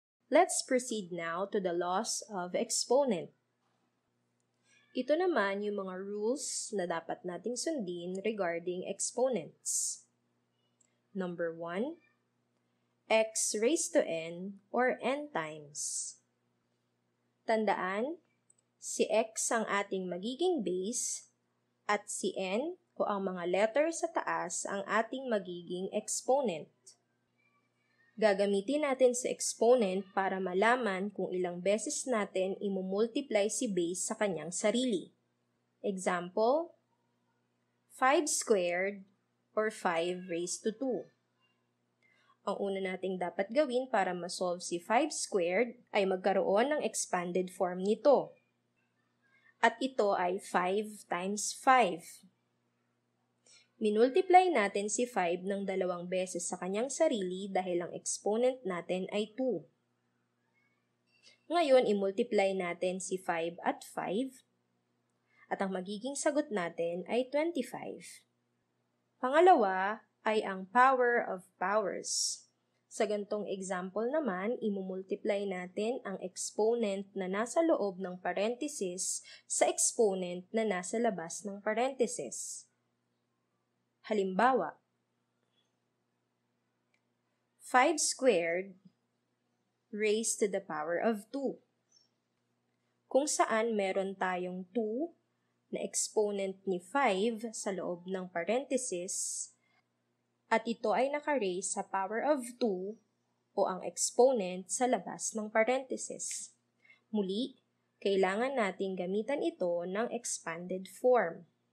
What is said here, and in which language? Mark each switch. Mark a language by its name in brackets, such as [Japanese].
[English] Let's proceed now to the laws of exponent. [Filipino] Ito naman yung mga rules na dapat nating sundin regarding exponents. [English] Number 1, x raised to n or n times. [Filipino] Tandaan, si x ang ating magiging base at si n o ang mga letter sa taas ang ating magiging exponent. Gagamitin natin sa exponent para malaman kung ilang beses natin imumultiply si base sa kanyang sarili. [English] Example, 5 squared or 5 raised to 2. [Filipino] Ang una nating dapat gawin para ma-solve si 5 squared ay magkaroon ng expanded form nito. At ito ay [English] 5 times 5. [Filipino] Minultiply natin si 5 ng 2 beses sa kanyang sarili dahil ang exponent natin ay 2. Ngayon, imultiply natin si 5 at 5 at ang magiging sagot natin ay 25. Pangalawa ay ang power of powers. Sa gantong example naman, imumultiply natin ang exponent na nasa loob ng parenthesis sa exponent na nasa labas ng parenthesis. Halimbawa, [English] 5 squared raised to the power of 2. [Filipino] Kung saan meron tayong 2 na exponent ni 5 sa loob ng parenthesis at ito ay naka-raise sa power of 2 o ang exponent sa labas ng parenthesis. Muli, kailangan nating gamitan ito ng expanded form.